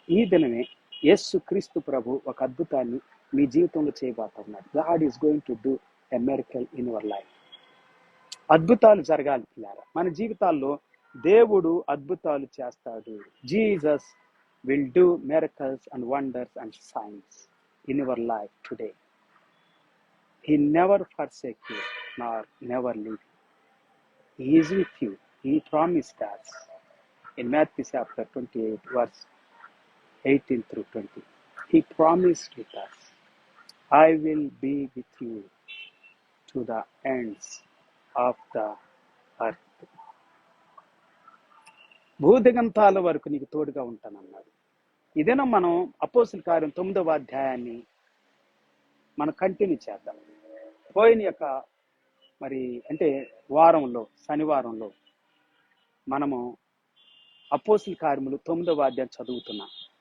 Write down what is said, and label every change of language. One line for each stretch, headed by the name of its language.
Telugu: ఈ దినమే యేసు క్రీస్తు ప్రభు ఒక అద్భుతాన్ని మీ జీవితంలో చేయబోతున్నాడు.
English: God is going to do a miracle in your life.
Telugu: అద్భుతాలు జరగాలి పిల్లారా. మన జీవితాల్లో దేవుడు అద్భుతాలు చేస్తాడు.
English: Jesus will do miracles and wonders and signs in your life today. He never forsake you, nor never leave you. He is with you. He promised us in Matthew chapter 28, verse 18 through 20. He promised with us, I will be with you to the ends of the earth.
Telugu: భూదిగంతాల వరకు నీకు తోడుగా ఉంటానన్నాడు. ఇదేనా మనం అపోస్తుల కార్యం 9వ అధ్యాయాన్ని మనం continue చేద్దాం. పోయిన యొక్క మరి అంటే వారంలో శనివారంలో మనము అపోస్తుల కార్యములు 9వ అధ్యాయం చదువుతున్నాం.